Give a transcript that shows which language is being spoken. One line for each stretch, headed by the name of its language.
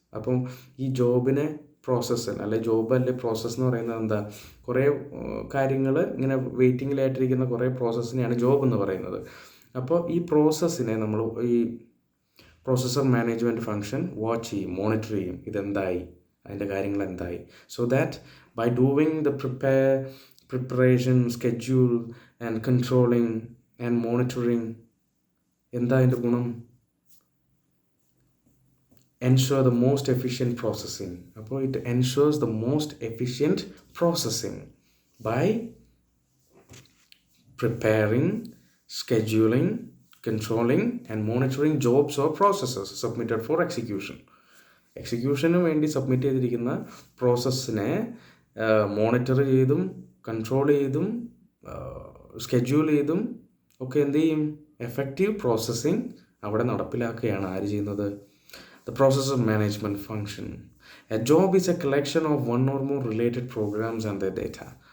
Malayalam: അപ്പം ഈ ജോബിനെ process job process എന്ന് പറയുന്നത് എന്താ, കുറേ കാര്യങ്ങൾ ഇങ്ങനെ വെയിറ്റിങ്ങിലായിട്ടിരിക്കുന്ന കുറേ പ്രോസസ്സിനെയാണ് ജോബ് എന്ന് പറയുന്നത്. അപ്പോൾ ഈ പ്രോസസ്സിനെ നമ്മൾ ഈ പ്രോസസ്സർ മാനേജ്മെൻറ്റ് ഫംഗ്ഷൻ വാച്ച് ചെയ്യും, മോണിറ്റർ ചെയ്യും, ഇതെന്തായി, അതിൻ്റെ കാര്യങ്ങൾ എന്തായി.
English: so that by doing the preparation, schedule and controlling and monitoring,
Malayalam: എന്താ അതിൻ്റെ ഗുണം,
English: ensure the most efficient processing. അപ്പോൾ it ensures the most efficient processing by preparing, scheduling, controlling and monitoring jobs or processes submitted for execution.
Malayalam: എക്സിക്യൂഷന് വേണ്ടി submit ചെയ്തിരിക്കുന്ന പ്രോസസ്സിനെ monitor ചെയ്തും control ചെയ്തും schedule ചെയ്തും ഒക്കെ എന്ത് ചെയ്യും, എഫക്റ്റീവ് പ്രോസസ്സിങ് അവിടെ നടപ്പിലാക്കുകയാണ് ആര് ചെയ്യുന്നത്,
English: the processor management function. A job is a collection of one or more related programs and their data.